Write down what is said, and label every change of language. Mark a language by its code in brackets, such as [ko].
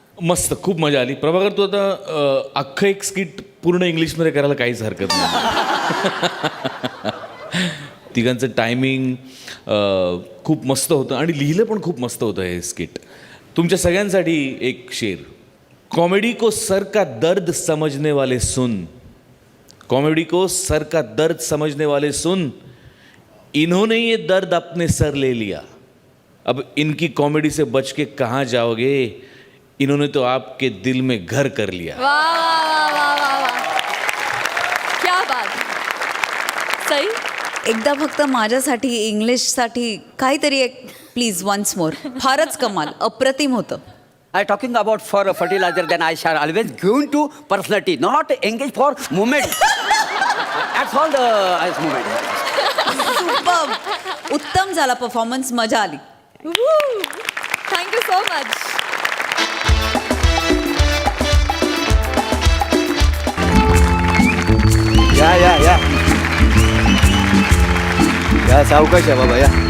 [mr] मस्त, खूप मजा आली. प्रभाकर, तू आता अख्खं एक स्किट पूर्ण इंग्लिशमध्ये करायला काहीच हरकत नाही. तिघांचं टायमिंग खूप मस्त होतं आणि लिहिलं पण खूप मस्त होतं हे स्किट. तुमच्या सगळ्यांसाठी एक शेर. [hi] कॉमेडी को सर का दर्द समझने वाले सुन, कॉमेडी को सर का दर्द समझने वाले सुन, इन्होंने ये दर्द अपने सर ले लिया, अब इनकी कॉमेडी से बच के कहाँ जाओगे, इन्होंने तो आपके दिल में घर कर लिया. वा वा वा वा वा वा, क्या बात. सई? [mr] एकदा फक्त माझ्यासाठी इंग्लिशसाठी काहीतरी एक प्लीज वन्स मोर. फारच कमाल, अप्रतिम होतं. [en] I talking about for a fertilizer, then I shall always given to personality, not engage for movement. That's all the movement. Superb. [mr] उत्तम झाला परफॉर्मन्स, मजा आली. [en] Thank you so much. [mr] या या या या सावकाश आहे बाबा या.